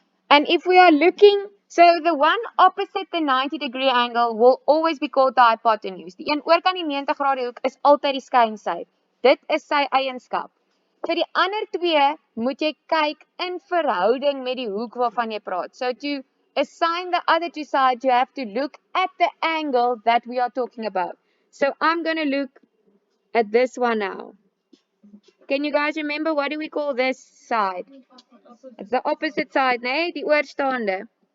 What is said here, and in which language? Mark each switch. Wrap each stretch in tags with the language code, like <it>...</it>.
<en>And if we are looking, so the one opposite the 90-degree angle will always be called the hypotenuse.</en> <af>Die een oor kan die 90-grade hoek is altyd die skynsy. Dit is sy eienskap. So die ander twee moet jy kyk in verhouding met die hoek waarvan jy praat.</af> <en>So to assign the other two sides, you have to look at the angle that we are talking about. So I'm going to look at this one now. Can you guys remember, what do we call this side? It's the opposite side, nee?</en> <af>Die oorstaande.</af>